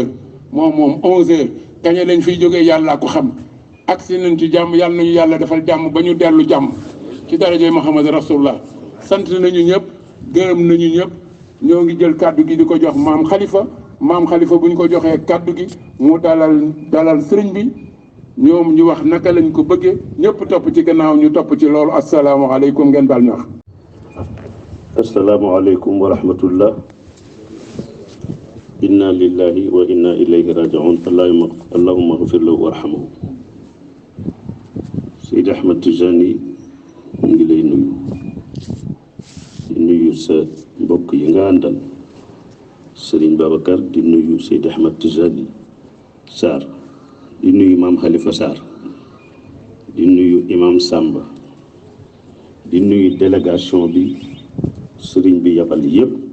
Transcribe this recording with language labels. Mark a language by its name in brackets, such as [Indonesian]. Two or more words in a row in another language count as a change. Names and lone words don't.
[Wolof] moom 11h kañe lañ fiy jógee yàllaa ko xam agsi nañ ci jàmm yàlla nañu yàlla defal jàmm ba ñu dellu jàmm ci darajay Muhammad rasulullah sant nañu ñëpp gërëm nañu ñëpp ñoo ngi jël kàddu gi di ko jox maam Xalifa bu ñu ko joxee kàddu gi mu dalal sëriñ bi ñoom ñu wax naka lañ ko bëggee ñëpp topp ci gannaaw ñu topp ci loolu asalaamaaleykum ngeen baal ñu wax. [Arabic] السلام عليكم ورحمة الله. إنا لله وإنا إليه راجعون اللهم اغفر له وارحمه. [Wolof] Seydi Ahmad Tijani mu ngi lay nuyu di nuyu sa mbokk yi nga àndal Serigne Babacar di nuyu Seydi Ahmad Tijani Sarr di nuyu maam Khalifa Sarr di nuyu imam Samba di nuyu délégation bi Serigne bi yabal yépp